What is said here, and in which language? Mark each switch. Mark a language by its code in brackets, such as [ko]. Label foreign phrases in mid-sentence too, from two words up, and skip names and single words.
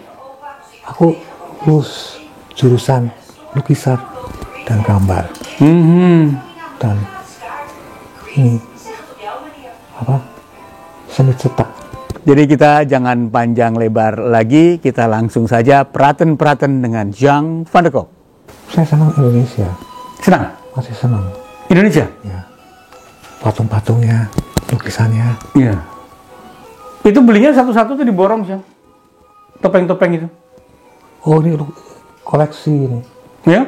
[id] Aku lulus jurusan lukisan dan gambar. Dan ini apa? Seni cetak. Jadi kita jangan panjang lebar lagi, kita langsung saja praten-praten dengan Jang van der Kolk. Saya senang Indonesia. Senang? Masih senang. Indonesia? Ya. Patung-patungnya, lukisannya. Iya. Itu belinya satu-satu tuh diborong, Jang? Topeng-topeng itu? Oh ini koleksi ini. Ya?